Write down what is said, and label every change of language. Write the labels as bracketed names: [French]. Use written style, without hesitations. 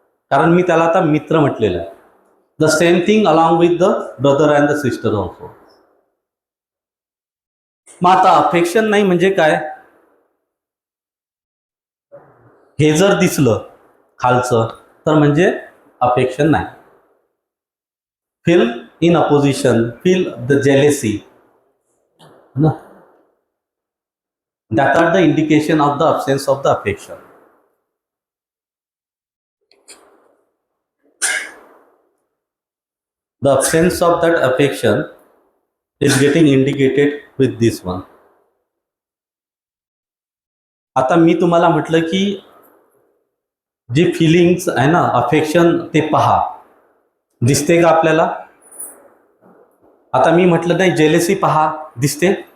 [Marathi] कारण मी त्याला आता मित्र म्हटलेलं आहे. [English] The same thing along with the brother and the sister also. [Marathi] मग आता अफेक्शन नाही म्हणजे काय? हे जर दिसलं खालचं तर म्हणजे अफेक्शन नाही. [English] Feel in opposition, feel the jealousy, that are the indication of the absence of the affection. The absence of that affection is getting indicated with this one. [Marathi] आता मी तुम्हाला म्हटलं की जे फिलिंग्स आहे ना, अफेक्शन, ते पहा, दिसते का आपल्याला? आता मी म्हटलं नाही जेलेसी पहा, दिसते?